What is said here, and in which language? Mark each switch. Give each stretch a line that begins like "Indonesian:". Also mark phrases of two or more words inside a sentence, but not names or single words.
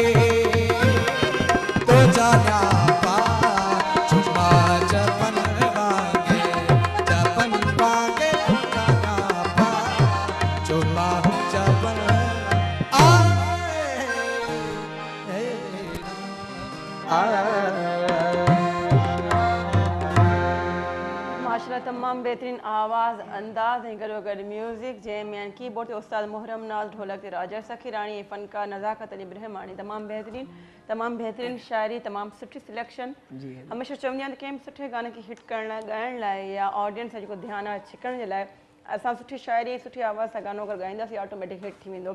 Sindhi: तो जान्या पा चुम्मा जपन मांगे तो जान्या पा चुम्मा जपन आए माशाल्लाह तमाम बेहतरीन आवाज़ अंदाज़ ऐं गॾो गॾु म्यूज़िक जंहिंमें कीबोर्ड ते उस्ताद मुहर्रम नाज़, ढोलक ते राजा सखीराणी ऐं फ़नकार नज़ाकत अली ब्रह्माणी। तमामु बहितरीन शाइरी, तमामु सुठी सिलेक्शन। हमेशह चवंदी आहियां त कंहिं बि सुठे गाने खे हिट करण लाइ, ॻाइण लाइ या ऑडियंस जो जेको ध्यानु आहे छिकण जे लाइ असां सुठी शाइरी सुठी आवाज़ सां गानो अगरि ॻाईंदासीं
English: automatic hit
Sindhi: थी वेंदो।